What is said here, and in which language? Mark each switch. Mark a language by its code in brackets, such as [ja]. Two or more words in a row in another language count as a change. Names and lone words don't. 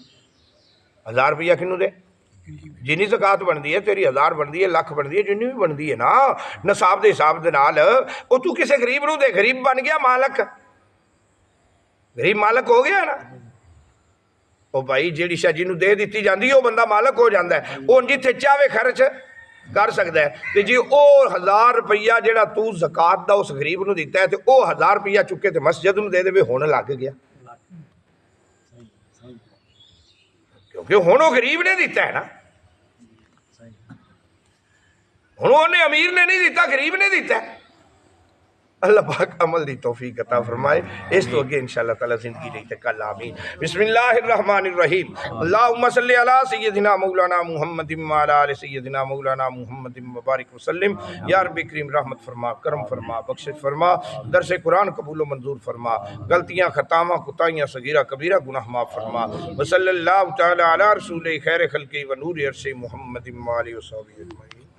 [pa] 1000 روپیہ کنو دے، جنی زکات بنتی ہے تیری 1000 بنتی ہے، لکھ بنتی ہے، جنی بھی بنتی ہے نا نصاب کے حساب کے نال، وہ تو کسی غریب کو دے، غریب بن گیا مالک، غریب مالک ہو گیا نا. [ur] وہ بھائی جی شاہ جنہوں دے دی جاتی ہے، وہ بندہ مالک ہو جاتا ہے، وہ جتھے چاہے خرچ کر سکتا ہے. [pa] تو جی وہ 1000 روپیہ جو تو زکات کا اس غریب کو دتا ہے، تو وہ 1000 روپیہ چکے تو مسجد میں دے دے، ہن لگ گیا، کیونکہ ہن وہ غریب نے دتا ہے نا، ہن انہیں امیر نے نہیں دتا، غریب نے دتا ہے. اللہ پاک عمل دی توفیق عطا فرمائے. اس توں اگے [ar] إن شاء الله تعالى [pa] زندگی رہی کل آمین. [ar] بسم الله الرحمن الرحيم. اللهم صل على سيدنا مولانا محمد وعلى آل سيدنا مولانا محمد وبارك وسلم. [pa] یا ربی کریم رحمت فرما، کرم فرما، بخشش فرما، درس قرآن قبول و منظور فرما، غلطیاں خطاما کتائیاں صغیرہ کبیرہ گناہ معاف فرما. [ar] وصلى الله تعالى على رسول خير خلق ونور عرش محمد وآله وصحبه أجمعين.